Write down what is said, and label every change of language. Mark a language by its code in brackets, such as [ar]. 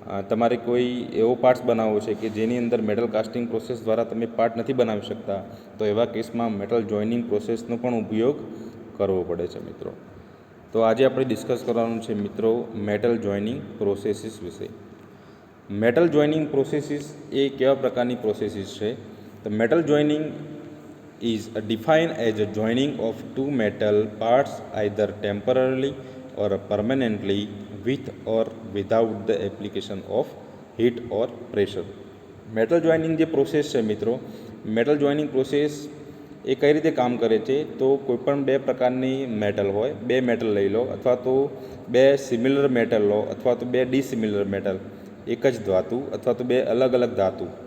[gu] તમારે કોઈ એવો પાર્ટ્સ બનાવવો છે કે જેની અંદર મેટલ કાસ્ટિંગ પ્રોસેસ દ્વારા તમે પાર્ટ નથી બનાવી શકતા, તો એવા કેસમાં મેટલ જોઈનિંગ પ્રોસેસનો પણ ઉપયોગ કરવો પડે છે મિત્રો. તો આજે આપણે ડિસ્કસ કરવાનું છે મિત્રો મેટલ જોઈનિંગ પ્રોસેસીસ વિશે. મેટલ જોઈનિંગ પ્રોસેસીસ એ કેવા પ્રકારની પ્રોસેસીસ છે? [en] તો metal joining is defined as a joining of two metal parts either temporarily or permanently with or without the application of heat or pressure. [gu] Metal joining જે process છે મિત્રો, metal joining process એ કઈ રીતે કામ કરે છે? તો કોઈપણ બે પ્રકારની મેટલ હોય, બે મેટલ લઈ લો અથવા તો બે સિમિલર મેટલ લો અથવા તો બે ડિસિમિલર મેટલ, એક જ ધાતુ અથવા તો બે અલગ અલગ ધાતુ.